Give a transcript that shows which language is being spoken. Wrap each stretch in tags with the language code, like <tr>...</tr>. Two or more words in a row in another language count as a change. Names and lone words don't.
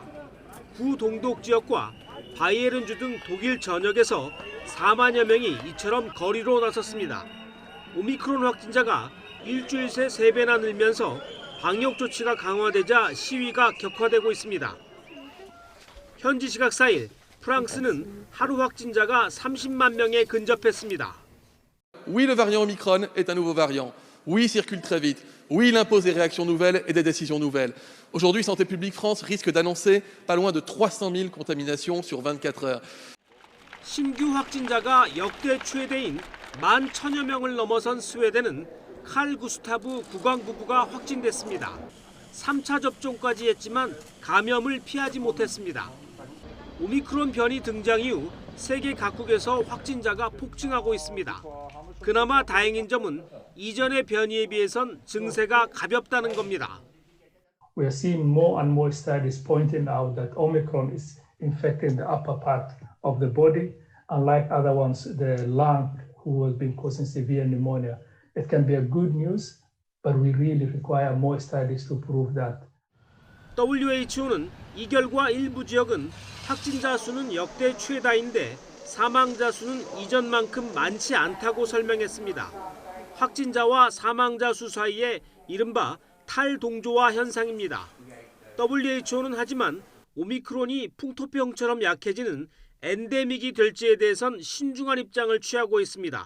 <ko>구동독 지역과 바이에른주 등 독일 전역에서 4만여 명이 이처럼 거리로 나섰습니다. 오미크론 확진자가 일주일 새 3배나 늘면서 방역 조치가 강화되자 시위가 격화되고 있습니다. 현지 시각 4일 프랑스는 하루 확진자가 30만 명에 근접했습니다.</ko> <fr>Oui, le variant Omicron est un nouveau variant. Oui, il circule très vite. Oui, il impose des réactions nouvelles et des décisions nouvelles. Aujourd'hui, Santé publique France risque d'annoncer pas loin de 300 000 contaminations sur 24 heures.</fr> <ko>신규 확진자가 역대 최대인 11,000여 명을 넘어선 스웨덴은 칼 구스타브 국왕부부가 확진됐습니다. 3차 접종까지 했지만 감염을 피하지 못했습니다. 오미크론 변이 등장 이후 세계 각국에서 확진자가 폭증하고 있습니다. 그나마 다행인 점은 이전의 변이에 비해선 증세가 가볍다는 겁니다.</ko> <en>We are seeing more and more studies pointing out that Omicron is infecting the upper part of the body, unlike other ones, the lung, who has been causing severe pneumonia. It can be a good news, but we really require more studies to prove that.</en> <ko>WHO는 이 결과 일부 지역은 확진자 수는 역대 최다인데 사망자 수는 이전만큼 많지 않다고 설명했습니다. 확진자와 사망자 수 사이에 이른바 탈동조화 현상입니다. WHO는 하지만 오미크론이 풍토병처럼 약해지는 엔데믹이 될지에 대해선 신중한 입장을 취하고 있습니다.</ko>